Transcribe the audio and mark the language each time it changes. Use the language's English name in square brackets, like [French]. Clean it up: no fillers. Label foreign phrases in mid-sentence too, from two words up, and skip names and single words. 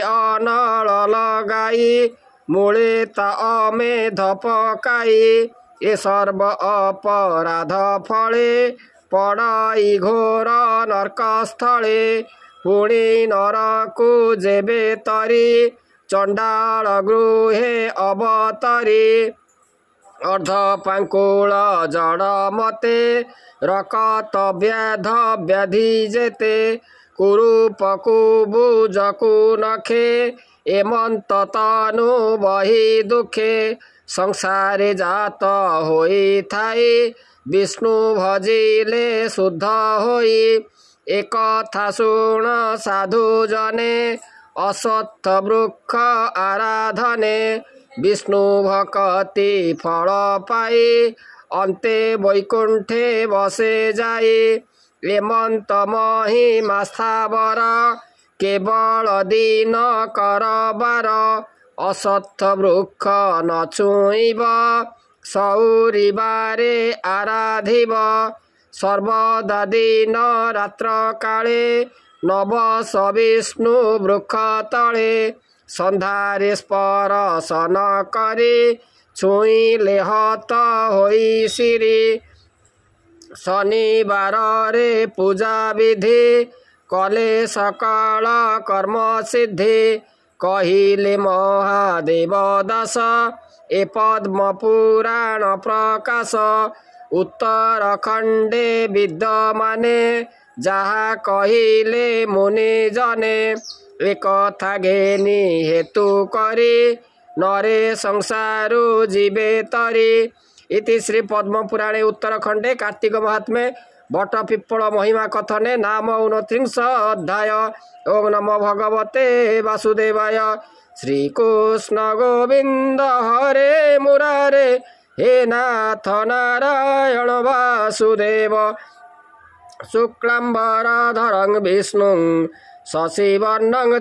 [Odia] ଅନଳ ଲଗାଇ ମୂଳେ ତା ଅମେଧ ପକାଇ ଏ ସର୍ବ ଅପରାଧ ଫଳେ ପଡ଼ାଇ ଘୋର ନର୍କସ୍ଥଳେ ପୁଣି ନରକୁ ଯେବେ ତରି ଚଣ୍ଡାଳ ଗୃହେ ଅବତରି ଅର୍ଦ୍ଧପାଙ୍କୁଳ ଜଡ଼ ମତେ ରକତ ବ୍ୟାଧ ବ୍ୟାଧି ଯେତେ କୁରୂପକୁ ବୁଜକୁ ନଖେ ଏମନ୍ତ ତନୁ ବହି ଦୁଖେ ସଂସାରେ ଜାତ ହୋଇ ଥାଇ ବିଷ୍ଣୁ ଭଜିଲେ ଶୁଦ୍ଧ ହୋଇ ଏକ ଥା ଶୁଣ ସାଧୁ ଜନେ ଅସତ୍ଥ ବୃକ୍ଷ ଆରାଧନେ ବିଷ୍ଣୁ ଭକ୍ତି ଫଳ ପାଇ ଅନ୍ତେ ବୈକୁଣ୍ଠେ ବସେ ଯାଇ ଏମନ୍ତ ମହିମା ସ୍ଥାବର କେବଳ ଦୀନ କରବାର ଅସତ୍ଥ ବୃକ୍ଷ ନ ଛୁଇଁବ ସୌରିବାରେ ଆରାଧିବ ସର୍ବଦା ଦିନ ରାତ୍ର କାଳେ ନବସ ବିଷ୍ଣୁ ବୃକ୍ଷ ତଳେ ସନ୍ଧାରେ ସ୍ପର୍ଶନ କରି ଛୁଇଁଲେ ହତ ହୋଇ ଶ୍ରୀ ଶନିବାର ରେ ପୂଜା ବିଧି କଲେ ସକାଳ କର୍ମ ସିଦ୍ଧି କହିଲେ ମହାଦେବ ଦାସ ଏ ପଦ୍ମ ପୁରାଣ ପ୍ରକାଶ ଉତ୍ତରଖଣ୍ଡେ ବିଦ୍ୟମାନେ ଯାହା କହିଲେ ମୁନି ଜନେ ଏକ ଥା ଘେନି ହେତୁ କରି ନରେ ସଂସାରୁ ଜୀବେ ତରି [Sanskrit] इति श्री पद्म पुराणे उत्तरखंडे कार्तिक महात्म्ये बट पिप्पल महिमा कथने नाम 29 अध्याय। ओम नमो भगवते वासुदेवाय। श्रीकृष्ण गोविंद हरे मुरारे हे नाथ नारायण वासुदेव शुक्लांबरधरं विष्णुं शशिवर्णं